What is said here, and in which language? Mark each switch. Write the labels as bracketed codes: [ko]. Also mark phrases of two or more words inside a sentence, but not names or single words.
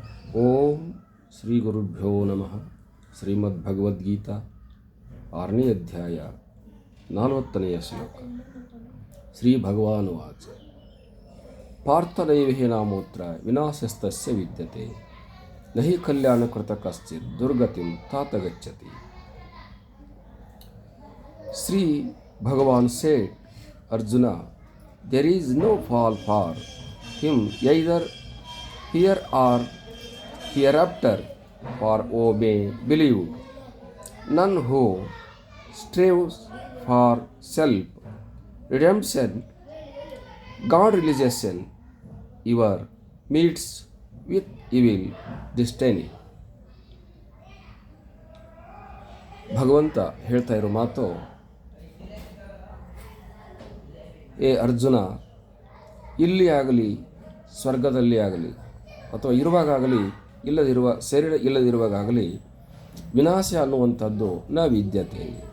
[sa] ಓಂ ಶ್ರೀ ಗುರುಭ್ಯೋ ನಮಃ. [kn] ಶ್ರೀಮದ್ಭಗವದ್ಗೀತಾ 6ನೇ ಅಧ್ಯಾಯ 40ನೇ ಶ್ಲೋಕ. [sa] ಶ್ರೀ ಭಗವಾನುವಾಚ ಪಾರ್ಥನೈವ ನಾಮೋತ್ರ ವಿನಾಶಸ್ತಸ್ಯ ವಿದ್ಯತೆ ನಹಿ ಕಲ್ಯಾಣಕೃತ ಕಶ್ಚಿತ್ ದುರ್ಗತಿಂ तात ಗಚ್ಚತಿ. [en] Sri Bhagavan said, Arjuna, there is no fall for him either here or hereafter, for O may believe. None who strives for self-redemption, God realization, ever meets with evil destiny. [kn] ಭಗವಂತ ಹೇಳ್ತಾ ಇರೋ ಮಾತು, ಏ ಅರ್ಜುನ, ಇಲ್ಲಿ ಆಗಲಿ ಸ್ವರ್ಗದಲ್ಲಿ ಆಗಲಿ ಅಥವಾ ಇರುವಾಗಲಿ ಶರೀರ ಇಲ್ಲದಿರುವಾಗಲಿ ವಿನಾಶ ಅನ್ನುವಂಥದ್ದು [sa] ನ ವಿದ್ಯತೆ.